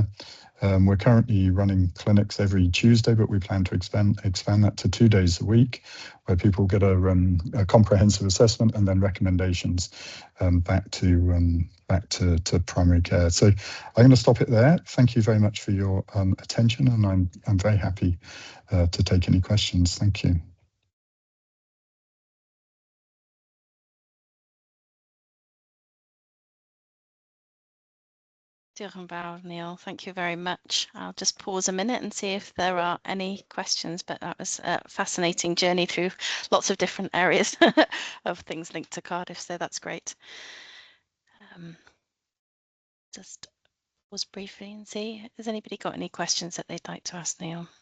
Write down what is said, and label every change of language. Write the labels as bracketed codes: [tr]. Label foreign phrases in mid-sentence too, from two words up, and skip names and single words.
[en] We're currently running clinics every Tuesday, but we plan to expand that to 2 days a week, where people get a comprehensive assessment and then recommendations back to primary care. So I'm going to stop it there. Thank you very much for your attention, and I'm very happy to take any questions. Thank you. [cy] Diolch yn fawr, Neil. [en] Thank you very much. I'll just pause a minute and see if there are any questions, but that was a fascinating journey through lots of different areas of things linked to Cardiff, so that's great. Just pause briefly and see, has anybody got any questions that they'd like to ask Neil?